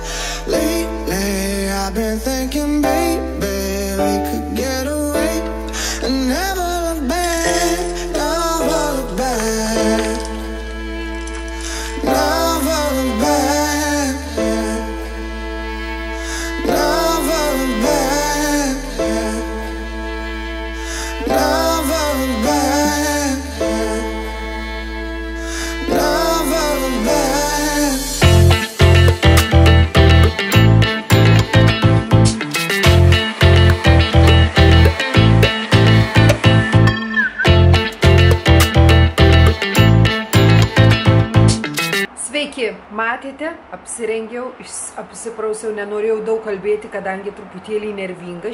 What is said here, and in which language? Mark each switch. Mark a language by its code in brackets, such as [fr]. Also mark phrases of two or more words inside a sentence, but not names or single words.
[en] Lately I've been thinking, baby, we could get away and never look back, never look back, never look back, never look back, never look back, never look back. [lt] Sveiki, matėte, apsirengiau, apsiprausiau, nenorėjau daug kalbėti, kadangi truputėlį nervinga.